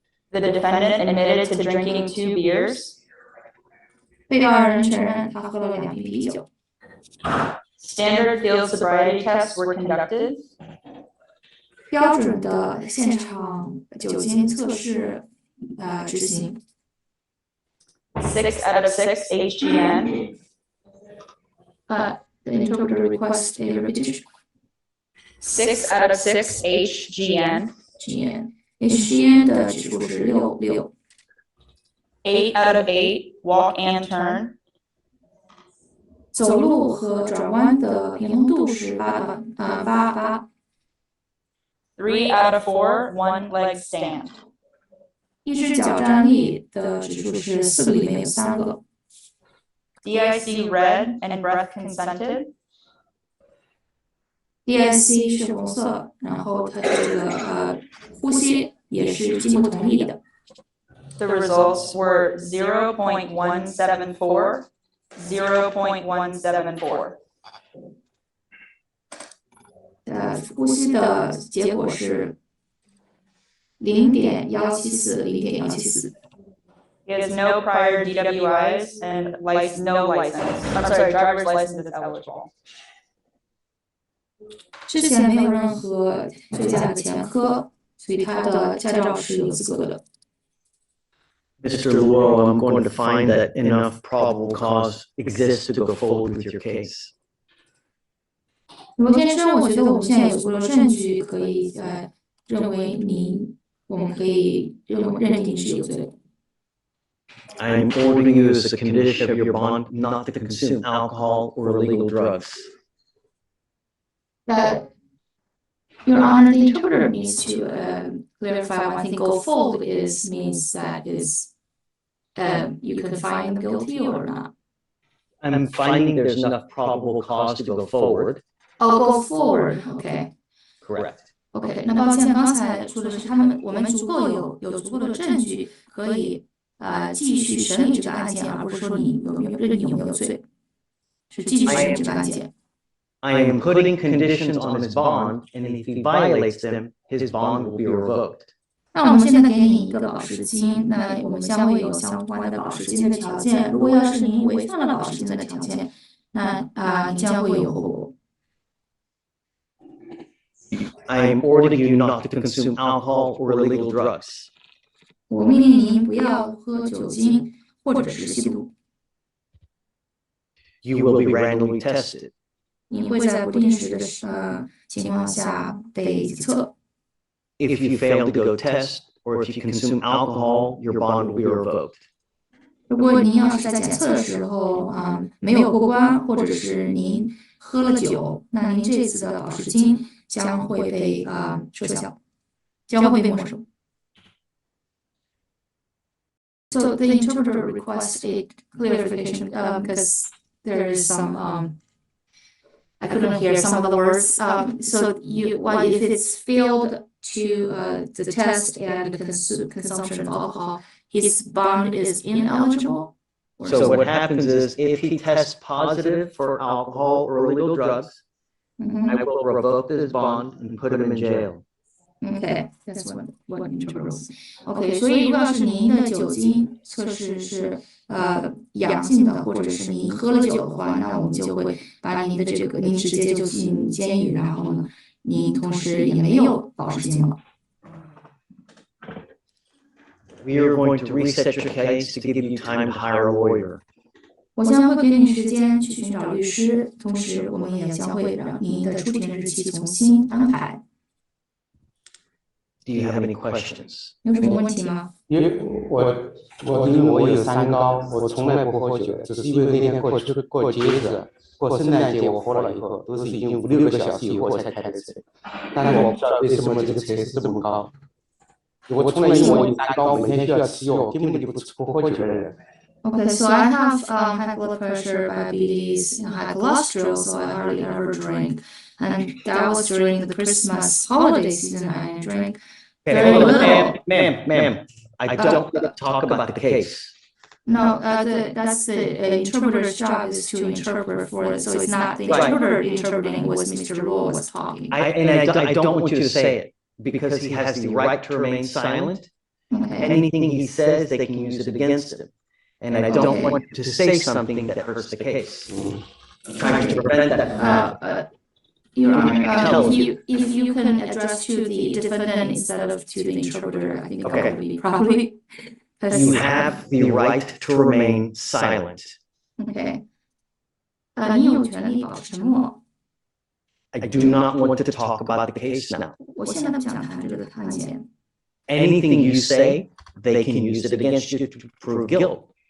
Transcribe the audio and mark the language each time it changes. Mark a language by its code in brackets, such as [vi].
[en] The defendant admitted to drinking 2 beers. [zh] 被告人承认他喝了2瓶啤酒。 [en] Standard field sobriety tests were conducted. [zh] 标准的现场酒精测试执行。 [en] 6 out of 6 HGN. The interpreter requests a repetition. 6 out of 6 HGN. [zh] HGN 的指数是6。 [en] 8 out of 8 walk and turn. [zh] 走路和转弯的平衡度是8。 [en] 3 out of 4 one leg stand. [zh] 一只脚站立的指数是4个里面有3个。 [en] DIC red and breath consented. [zh] DIC 是红色，然后它的这个呼吸也是经过同意的。 [en] The results were 0.174, 0.174. [zh] 呼吸的结果是0.174，0.174。 [en] He has no prior DWIs and no license. I'm sorry, driver's license is eligible. [zh] 之前没有任何醉驾的前科，所以他的驾照是有资格的。 [en] Mr. Luo, I'm going to find that enough probable cause exists to go forward with your case. [zh] 罗先生，我觉得我们现在有足够的证据可以认为我们可以认定是有罪的。 [en] I'm ordering you as a condition of your bond not to consume alcohol or illegal drugs. Your Honor, the interpreter needs to clarify one thing. Go forward means that you can find them guilty or not. I'm finding there's enough probable cause to go forward. Oh, go forward. OK. Correct. OK. [zh] 那抱歉，刚才说的是我们足够有足够的证据可以继续审理这个案件，而不是说你有没有罪，是继续审理这个案件。 [en] I am putting conditions on his bond, and if he violates them, his bond will be revoked. [zh] 那我们现在给你一个保释金，那我们将会有相关的保释金的条件。如果要是您违反了保释金的条件，那你将会有后果。 [en] I am ordering you not to consume alcohol or illegal drugs. [zh] 我命令您不要喝酒精或者是吸毒。 [en] You will be randomly tested. [zh] 你会在不定时的情况下被检测。 [en] If you fail to go test, or if you consume alcohol, your bond will be revoked. [zh] 如果您要是在检测的时候没有过关，或者是您喝了酒，那您这次的保释金将会被撤销，将会被没收。 [en] So the interpreter requests a clarification because there is some I couldn't hear some of the words. So if it's failed to the test and consumption of alcohol, his bond is ineligible. So what happens is if he tests positive for alcohol or illegal drugs, I will revoke his bond and put him in jail. Okay, that's what interpreters. [zh] Okay, 所以如果要是您的酒精测试是阳性的，或者是您喝了酒的话，那我们就会把您直接就进监狱，然后呢，您同时也没有保释金了。 [en] We are going to reset your case to give you time to hire a lawyer. [zh] 我将会给你时间去寻找律师，同时我们也将会让您的出庭日期重新安排。 [en] Do you have any questions? [zh] 有什么问题吗？因为我有三高，我从来不喝酒，只是因为那天过节日，过圣诞节我喝了以后，都是已经5、6个小时以后才开的车，但是我不知道为什么这个车是这么高。我从来因为我有三高，每天需要吃药，根本就不喝酒的人。 [en] Okay, so I have high blood pressure, diabetes, and high cholesterol, so I hardly ever drink. And that was during the Christmas holiday season. I drank very little. Ma'am, I don't want to talk about the case. No, that's the interpreter's job is to interpret for it. So it's not the interpreter interpreting what Mr. Luo was talking. I don't want you to say it because he has the right to remain silent. Okay. Anything he says, they can use it against him. And I don't want to say something that hurts the case. I'm trying to prevent that. Your Honor, if you can address to the defendant instead of to the interpreter, I think that would be probably. You have the right to remain silent. [zh] Okay. 你有权利保持沉默。 [en] I do not want to talk about the case now. [zh] 我现在不想谈这个案件。 [en] Anything you say, they can use it against you to prove guilt.